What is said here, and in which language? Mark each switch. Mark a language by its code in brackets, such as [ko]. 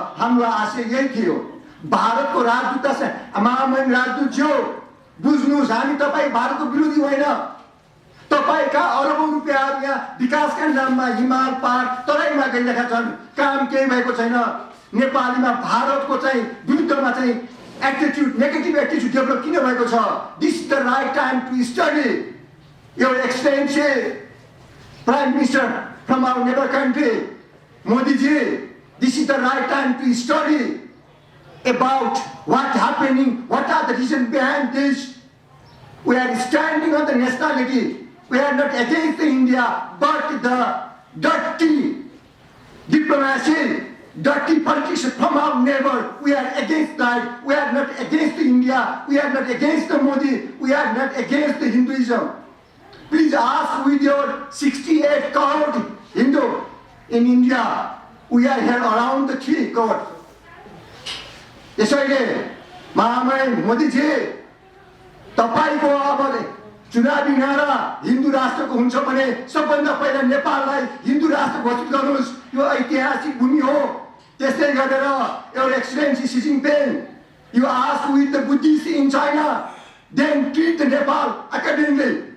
[ne] हाम्रो आशय यही थियो। भारतको राजदूत महामहिम राजदूत जो बुझ्नुहोस्, हामी तपाईँ भारतको विरोधी होइन। तपाईका अरबौं रुपियाँहरू यहाँ विकासका नाममा हिमाल पहाड तराईमा गइरहेका छन्, काम केही भएको छैन। नेपालीमा भारतको चाहिँ विरुद्धमा चाहिँ एटिट्युड नेगेटिभ एटिट्युड डेभलप किन भएको छ? [en] This is the right time to study your expensive prime minister from our neighbor country Modiji. This is the right time to study about what happening, what are the reasons behind this. We are standing on the nationality. We are not against the India, but the dirty diplomacy, dirty politics from our neighbor. We are against that. We are not against the India. We are not against the Modi. We are not against the Hinduism. Please ask with your 68 crore Hindu in India. We are here around the 3 crore. [ne] यसैले महामहिम मोदीजी तपाईको अब चुनावी नारा हिन्दू राष्ट्रको हुन्छ भने सबभन्दा पहिला नेपाललाई हिन्दू राष्ट्र घोषित गर्नुहोस्। [en] यो ऐतिहासिक भूमि हो। त्यसै गरेर your excellency Xi Jinping, you ask with the Buddhist in China, then treat the Nepal accordingly.